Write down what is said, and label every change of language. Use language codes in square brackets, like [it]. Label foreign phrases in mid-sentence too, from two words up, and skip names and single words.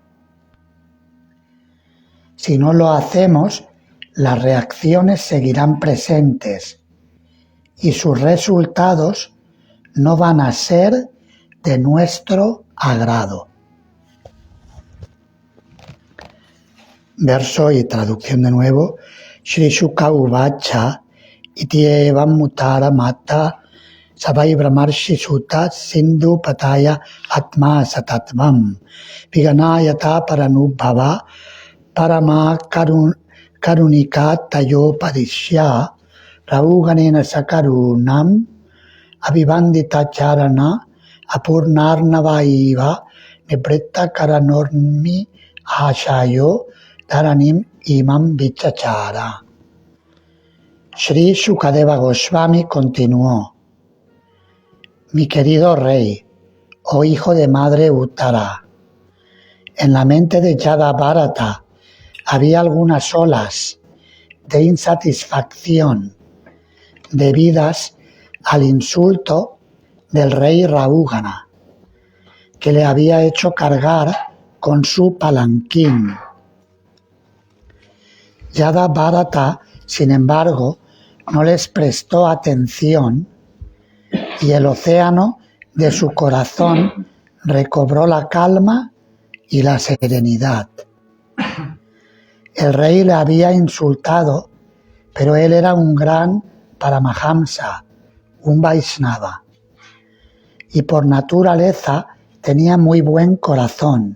[es] Si no lo hacemos, las reacciones seguirán presentes y sus resultados no van a ser de nuestro agrado. Verso y traducción de nuevo. [sa] श्री शुक उवाच इति एवम् मुतर मत सवै ब्रह्मर्षि सुत सिन्धु पतय आत्म सतत्त्वं विगणयत परानुभाव परम कारुणिक तयो पदिश्य रहूगणेन सकरुणम् अभिवन्दित चरण आपूर्णार्णवैव निभृत करणोर्मि आशयो धरणिम् इमाम् विचचार. [es] Sri Shukadeva Goswami continuó: Mi querido rey, oh hijo de madre Uttara, en la mente de Yada Bharata había algunas olas de insatisfacción debidas al insulto del rey Rahugana, que le había hecho cargar con su palanquín. Yada Bharata, sin embargo, no les prestó atención y el océano de su corazón recobró la calma y la serenidad. El rey le había insultado, pero él era un gran Paramahamsa, un Vaishnava, y por naturaleza tenía muy buen corazón.